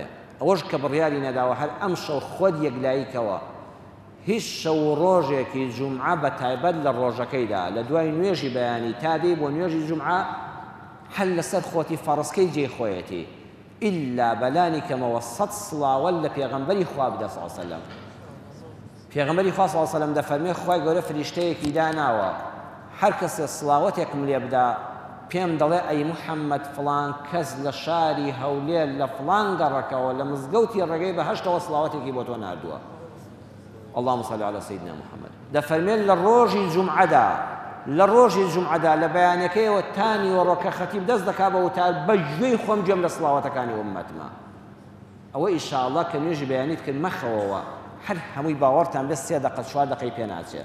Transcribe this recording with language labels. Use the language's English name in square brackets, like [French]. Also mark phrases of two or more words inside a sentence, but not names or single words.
[Central Kurdish] ئەوەش کە بڕیاری نەداوە هەر ئەم شەو خۆت یەکلاییکەوە هیچ شەو ڕۆژێکی جومعە بە تایبەت لە ڕۆژەکەیدا لە دوای نوێژی بەیانی تا دێی بۆ نوێژی جومعە هەل لەسەر خۆتی فەڕسکەی جێی خۆیەتی ئیلا بەلانی کەمەوە 100 سڵاوە لە پێغەمبەری خوا بدە [Arabic] صلی الله علیه وسلم. [Central Kurdish] پێغەمبەری خوا [Arabic] صلی الله علیه وسلم [Central Kurdish] دەفەرمێ خوای گەورە فریشتەیەکی داناوە، هەر کەسێ سڵاوەتێکم لێ بدا پێم دەڵێ ئەی محەممەد فڵان کەس لە شاری هەولێر لە فڵان گەڕەکەوە لە مزگەوتی ڕێگەی بەهەشتەوە سڵاوەتێکی بۆ تۆ ناردووە. [Arabic] اللهم صل على سيدنا محمد. [Central Kurdish] دەفەرمێن لە ڕۆژی جومعەدا لە بەیانەکەیەوە تانی وەڕۆکە خەتیب دەست دەکا بە وتار بەگوێی خۆم گوێم لە سڵاوەتەکانی ئوممەتمە. ئەوە ئینشاءالله کە نوێژی بەیانیت کرد مەخەوەوە هەر هەمووی باوەڕتان بێ 3 دقە 4 دقەی پێ ناچێت.